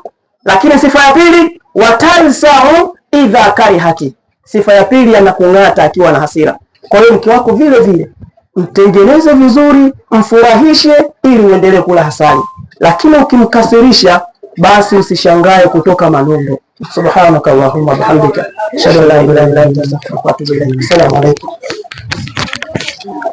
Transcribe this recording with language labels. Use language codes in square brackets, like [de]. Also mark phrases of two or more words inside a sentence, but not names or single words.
[sw] Lakini sifa ya pili, [ar] وتنسأ إذا كرهت, [sw] sifa ya pili anakung'ata akiwa na hasira. Kwa hiyo mke wako vile vile mtengeneze vizuri, mfurahishe ili uendelee kula asali. Lakini ukimkasirisha, basi usishangae kutoka malundo. [ar] سبحانك اللهم بحمدك أشهد أن لا إله إلا أنت أستغفرك وأتوب إليك. السلام عليكم.